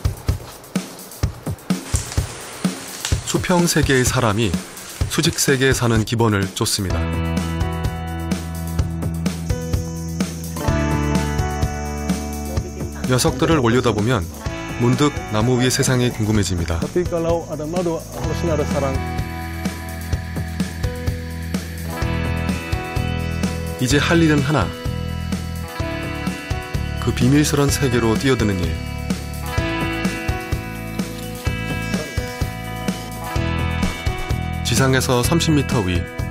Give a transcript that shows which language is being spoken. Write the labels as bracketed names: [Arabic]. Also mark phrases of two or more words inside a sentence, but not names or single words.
[Korean] 수평 세계의 사람이 수직 세계에 사는 기번을 쫓습니다. 녀석들을 올려다보면 문득 나무 위의 세상이 궁금해집니다. [Indonesian] Tapi kalau ada madu harusnya ada sarang. [Korean] 이제 할 일은 하나. 그 비밀스런 세계로 뛰어드는 일. 지상에서 30m 위.